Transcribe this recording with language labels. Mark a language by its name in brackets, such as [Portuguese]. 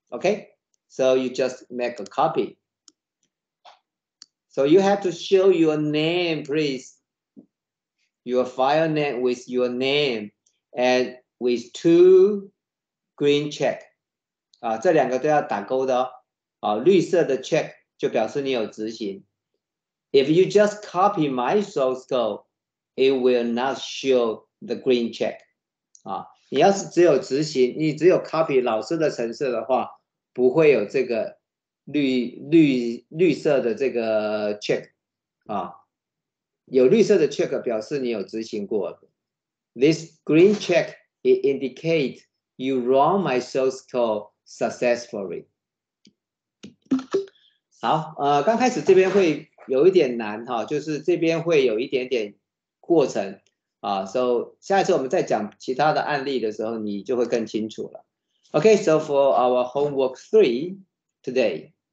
[English] Okay, so you just make a copy. So you have to show your name, please. Your file name with your name and with 2 green check. [Chinese] 这2个都要打勾的哦。绿色的 check 就表示你有执行。 [English] If you just copy my source code, it will not show the green check. [Chinese] 你要是只有执行，你只有 copy 老师的程式的话，不会有这个绿色的这个 check 有绿色的 check 表示你有执行过。 [English] This green check it indicates you run my source code successfully. [Chinese] 好，刚开始这边会有一点难就是这边会有一点点过程so 下一次我们再讲其他的案例的时候，你就会更清楚了。 [English] Okay, so for our homework 3 today.